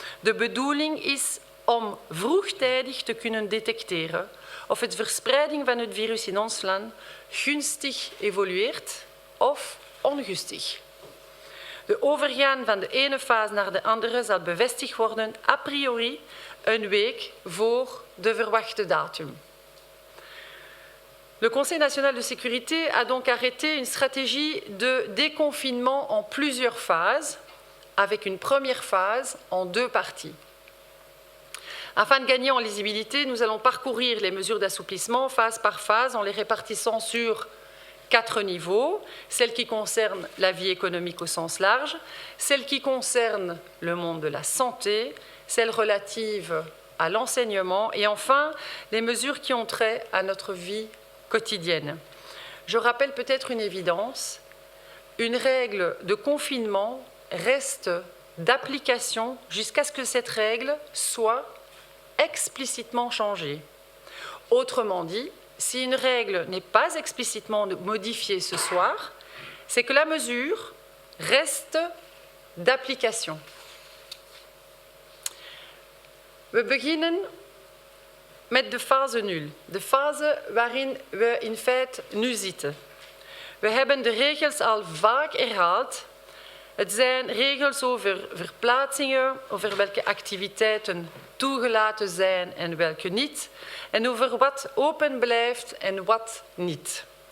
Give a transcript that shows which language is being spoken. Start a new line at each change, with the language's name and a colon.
Dutch: De bedoeling is om vroegtijdig te kunnen detecteren of de verspreiding van het virus in ons land gunstig evolueert of ongunstig. De overgaan van de ene fase naar de andere zal bevestigd worden a priori een week voor de verwachte datum.
French: Le Conseil national de sécurité a donc arrêté une stratégie de déconfinement en plusieurs phases, avec une première phase en 2 parties. Afin de gagner en lisibilité, nous allons parcourir les mesures d'assouplissement phase par phase en les répartissant sur 4 niveaux, celles qui concernent la vie économique au sens large, celles qui concernent le monde de la santé, celles relatives à l'enseignement et enfin les mesures qui ont trait à notre vie quotidienne. Je rappelle peut-être une évidence, une règle de confinement reste d'application jusqu'à ce que cette règle soit explicitement changée. Autrement dit, si une règle n'est pas explicitement modifiée ce soir, c'est que la mesure reste d'application.
Dutch: We beginnen met de fase 0, de fase waarin we in feite nu zitten. We hebben de regels al vaak herhaald. Het zijn regels over verplaatsingen, over welke activiteiten toegelaten zijn en welke niet, en over wat open blijft en wat niet.